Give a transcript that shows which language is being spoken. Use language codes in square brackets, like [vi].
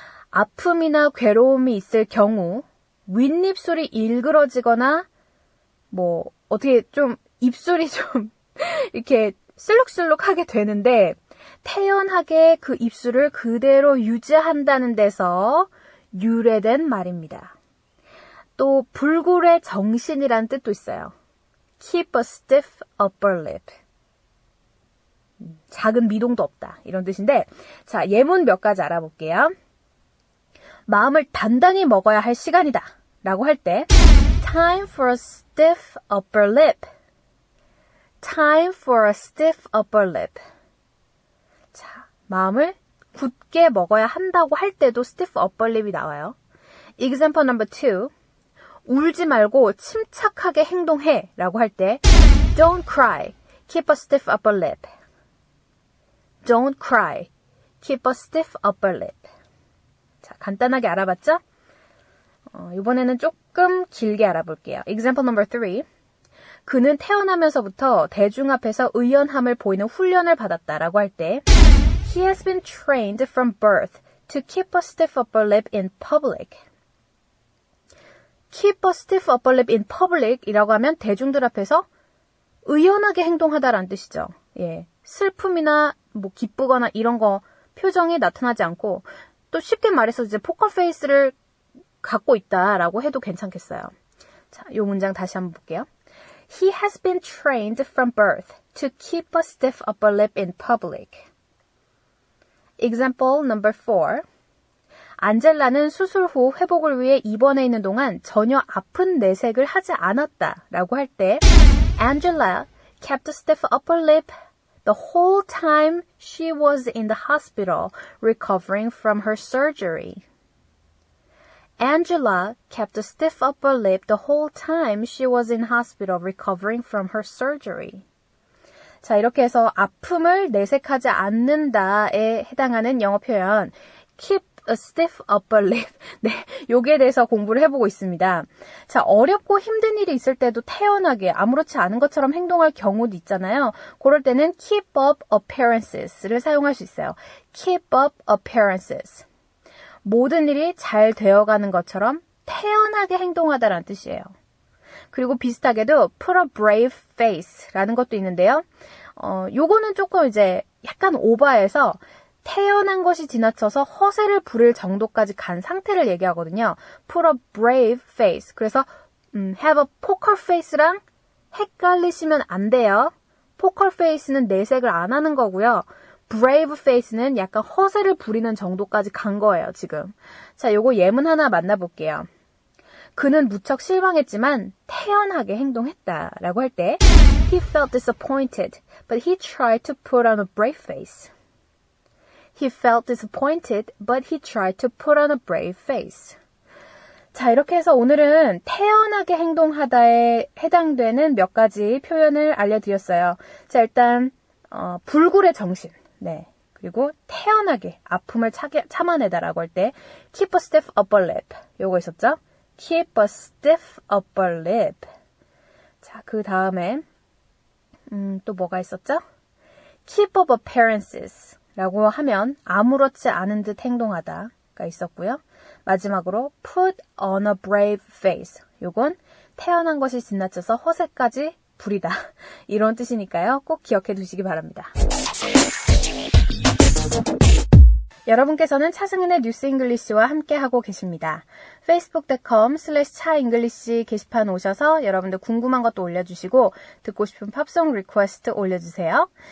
[ko] 아픔이나 괴로움이 있을 경우 윗입술이 일그러지거나 어떻게 좀 입술이 좀 이렇게 슬룩슬룩하게 되는데 태연하게 그 입술을 그대로 유지한다는 데서 유래된 말입니다. 또 불굴의 정신이란 뜻도 있어요. [en] Keep a stiff upper lip. [ko] 작은 미동도 없다 이런 뜻인데, 자, 예문 몇 가지 알아볼게요. 마음을 단단히 먹어야 할 시간이다 라고 할 때 [en] Time for a stiff upper lip. Time for a stiff upper lip. 자, [ko] 마음을 굳게 먹어야 한다고 할 때도 stiff upper lip이 나와요. [en] Example number 2. [ko] 울지 말고 침착하게 행동해 라고 할 때 [en] Don't cry. Keep a stiff upper lip. Don't cry. Keep a stiff upper lip. [ko] 자, 간단하게 알아봤죠? 이번에는 조금 길게 알아볼게요. [en] Example number 3. [ko] 그는 태어나면서부터 대중 앞에서 의연함을 보이는 훈련을 받았다라고 할 때 [en] He has been trained from birth to keep a stiff upper lip in public. Keep a stiff upper lip in public [ko] 이라고 하면 대중들 앞에서 의연하게 행동하다라는 뜻이죠. 예, 슬픔이나 뭐 기쁘거나 이런 거 표정이 나타나지 않고 또 쉽게 말해서 이제 포커 페이스를 갖고 있다라고 해도 괜찮겠어요. 자, 이 문장 다시 한번 볼게요. [en] He has been trained from birth to keep a stiff upper lip in public. Example number 4. [ko] 안젤라는 수술 후 회복을 위해 입원해 있는 동안 전혀 아픈 내색을 하지 않았다 라고 할 때 [en] Angela kept a stiff upper lip the whole time she was in the hospital recovering from her surgery. Angela kept a stiff upper lip the whole time she was in hospital recovering from her surgery. [ko] 자, 이렇게 해서 아픔을 내색하지 않는다에 해당하는 영어 표현 keep a stiff upper lip. 네, 여기에 대해서 공부를 해보고 있습니다. 자, 어렵고 힘든 일이 있을 때도 태연하게 아무렇지 않은 것처럼 행동할 경우도 있잖아요. 그럴 때는 keep up appearances를 사용할 수 있어요. [en] keep up appearances. [ko] 모든 일이 잘 되어가는 것처럼 태연하게 행동하다라는 뜻이에요. 그리고 비슷하게도 put a brave face라는 것도 있는데요. 요거는 조금 이제 약간 오버해서 태연한 것이 지나쳐서 허세를 부릴 정도까지 간 상태를 얘기하거든요. [en] put a brave face. 그래서 have a poker face랑 [ko] 헷갈리시면 안 돼요. poker face는 내색을 안 하는 거고요. brave face는 약간 허세를 부리는 정도까지 간 거예요, 지금. 자, 요거 예문 하나 만나볼게요. 그는 무척 실망했지만 태연하게 행동했다라고 할 때 [en] He felt disappointed, but he tried to put on a brave face. He felt disappointed, but he tried to put on a brave face. [ko] 자, 이렇게 해서 오늘은 태연하게 행동하다에 해당되는 몇 가지 표현을 알려드렸어요. 자, 일단 불굴의 정신, 네, 그리고 태연하게 아픔을 참아내다라고 할 때 keep a stiff upper lip, 요거 있었죠? [en] keep a stiff upper lip. [ko] 자, 그 다음에 또 뭐가 있었죠? keep up appearances 라고 하면 아무렇지 않은 듯 행동하다가 있었고요. 마지막으로 [en] put on a brave face. [ko] 요건 태어난 것이 지나쳐서 허세까지 부리다. 이런 뜻이니까요. 꼭 기억해 두시기 바랍니다. 여러분께서는 차승은의 뉴스 잉글리시와 함께하고 계십니다. facebook.com/차잉글리시 게시판 오셔서 여러분들 궁금한 것도 올려주시고 듣고 싶은 팝송 리퀘스트 올려주세요.